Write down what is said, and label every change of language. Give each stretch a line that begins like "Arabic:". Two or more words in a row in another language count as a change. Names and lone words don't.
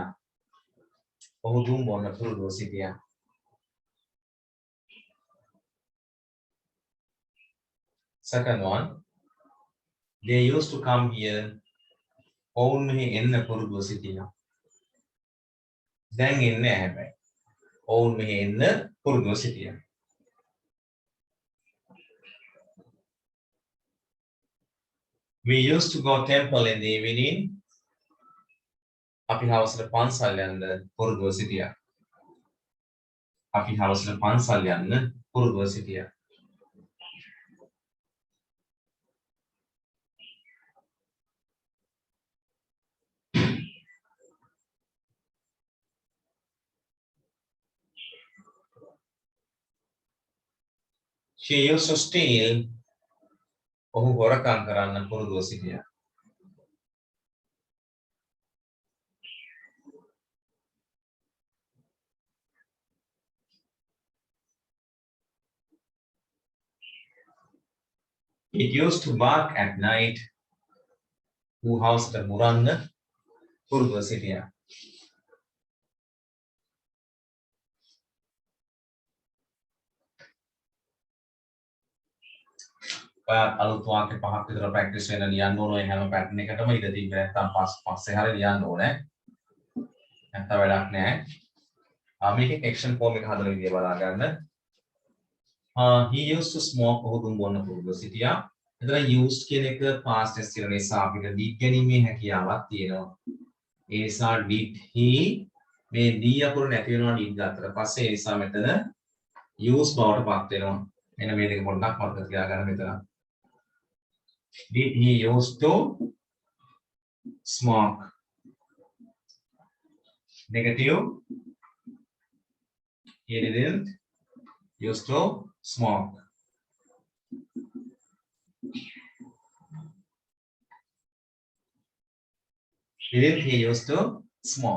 Sinhala: ඔහු දුම් බොන්න පුරුදුව සිටියා.
English: Second one. They used to come here.
Sinhala: ඔවුන් මෙහි එන්න පුරුදුව සිටියා. දැන් එන්නේ නැහැ හැබැයි. ඔවුන් මෙහි එන්න පුරුදුව සිටියා.
English: We used to go temple in the evening.
Sinhala: අපි හවසට පන්සල් යන්න පුරුදුව සිටියා. අපි හවසට පන්සල් යන්න පුරුදුව සිටියා.
English: She used to steal.
Sinhala: ඔහු හොරකම් කරන්න පුරුදුව සිටියා.
English: It used to bark at night.
Sinhala: ඌ හවසට මුරන්න පුරුදුව සිටියා. අලුත් වාක්‍ය පහක් විතර ප්‍රැක්ටිස් වෙන ලියන්න ඕන. හැම පැටර්න් එකටම ඉඳ තිබ්බ නැත්නම් පස්සේ හරිය ලියන්න ඕනේ. නැත්නම් වැඩක් නැහැ. මේකේ
English: action form
Sinhala: එක හදන විදිය බලා ගන්න.
English: He used to smoke.
Sinhala: ඔහු දුම් බොන්න පුරුදුව සිටියා. එතන used කියන එක
English: past tense
Sinhala: කියන නිසා අපිට did ගැනීමේ හැකියාවක් තියෙනවා. ඒ නිසා
English: did he
Sinhala: මේ d අකුර නැති වෙනවා did ගත්තට පස්සේ ඒ නිසා මෙතන use බවට පත් වෙනවා. මෙන්න මේ දෙක පොඩ්ඩක් මතක තියාගන්න මෙතන.
English: Did he used to smoke? Negative. He didn't used to smoke. Didn't he used to small.